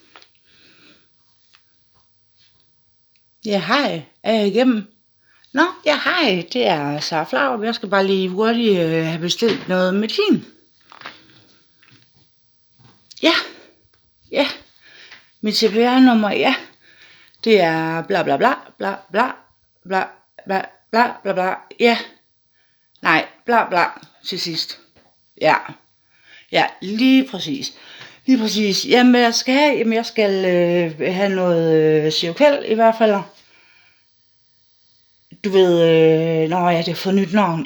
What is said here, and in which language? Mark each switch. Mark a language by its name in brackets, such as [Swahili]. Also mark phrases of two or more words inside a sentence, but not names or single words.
[Danish] Ja, hej. Er jeg igennem? Nå, ja, hej. Det er Sara Flarup. Jeg skal bare lige hurtigt have bestilt noget medicin. Ja. Mit CPR-nummer, ja. Det er bla bla bla bla bla bla bla bla bla bla. Ja. Nej, bla bla til sidst. Ja, lige præcis. Jamen, jeg skal have noget Seroquel i hvert fald. Du ved, det er for nyt navn.